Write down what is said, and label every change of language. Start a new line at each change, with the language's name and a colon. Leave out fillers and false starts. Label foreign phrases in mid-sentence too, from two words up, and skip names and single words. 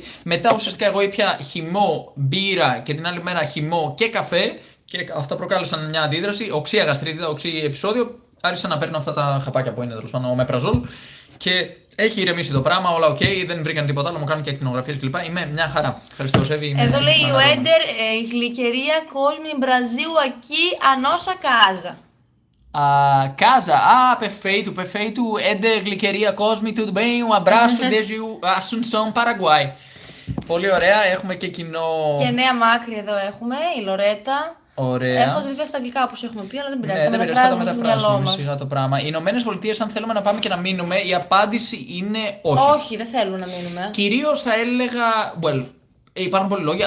Greek: Μετά ουσιαστικά εγώ ήπια χυμό, μπύρα και την άλλη μέρα χυμό και καφέ και αυτά προκάλεσαν μια αντίδραση, οξία γαστρίτιδα, οξύ επεισόδιο. Άρχισα να παίρνω αυτά τα χαπάκια που είναι τέλος πάντων, ομεπραζόλ και έχει ηρεμήσει το πράγμα, όλα οκ, δεν βρήκαν τίποτα άλλο, μου κάνουν και ακτινογραφίες κλπ. Είμαι μια χαρά. Ευχαριστώ, Σέβη. Εδώ λέει ο Έντερ, η γλυκερία Cosme Brasil
Portuguese: aqui a nossa casa. Casa, perfeito, Éder Gliqueria Cosme, tudo bem? Um abraço desde Assunção, Paraguai.
Greek: Πολύ ωραία, έχουμε και κοινό. Και νέα μάκρη εδώ έχουμε, η Λορέτα. Ωραία. Έχω το βέβαια στα αγγλικά όπως έχουμε πει, αλλά δεν πειράζει. Ναι, δεν πειράζει, θα το μεταφράσουμε σιγά το πράγμα. Οι Ηνωμένες Πολιτείες, αν θέλουμε να πάμε και να μείνουμε, η απάντηση είναι όχι. Όχι, δεν θέλουν να μείνουμε. Κυρίως θα έλεγα. Υπάρχουν πολλοί λόγοι.